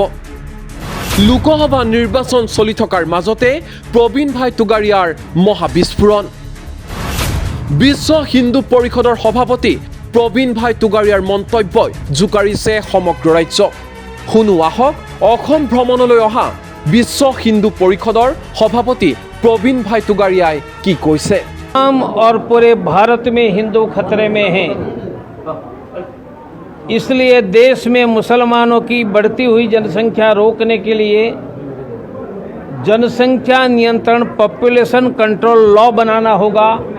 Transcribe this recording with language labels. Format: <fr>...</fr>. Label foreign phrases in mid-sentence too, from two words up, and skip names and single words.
<as>লোকসভা নিৰ্বাচন চলি থকাৰ মাজতে প্ৰবীণ ভাই তোগাৰীয়াৰ মহাবিস্ফোৰণ। বিশ্ব হিন্দু পৰিষদৰ সভাপতি প্ৰবীণ ভাই তোগাৰীয়াৰ মন্তব্যই জোকাৰিছে সমগ্ৰ ৰাজ্যক। শুনো আহক অসম ভ্ৰমণলৈ অহা বিশ্ব হিন্দু পৰিষদৰ সভাপতি प्रवीण भाई तुगारिया की কৈছে।</as> <hi>और पूरे भारत में हिंदू खतरे में हैं, इसलिए देश में मुसलमानों की बढ़ती हुई जनसंख्या रोकने के लिए जनसंख्या नियंत्रण</hi> <en>population control law</en> <hi>बनाना होगा</hi>